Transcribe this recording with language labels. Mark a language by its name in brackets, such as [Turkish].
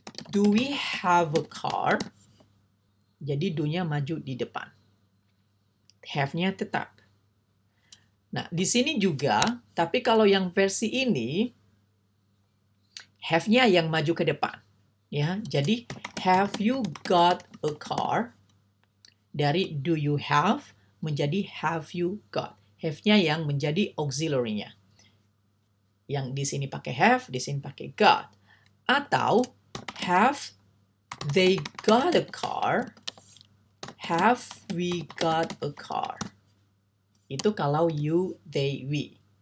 [English] Do we have a car? [Indonesian] Jadi do-nya maju di depan. Have-nya tetap. Nah, di sini juga, tapi kalau yang versi ini, have-nya yang maju ke depan. Ya, jadi [English] have you got a car? [Indonesian] Dari [English] do you have [Indonesian] menjadi [English] have you got. [Indonesian] Have-nya yang menjadi auxiliary-nya. Yang di sini pakai have, di sini pakai got. Atau [English] have they got a car? Have we got a car? [Indonesian] Itu kalau [English] you, they, we.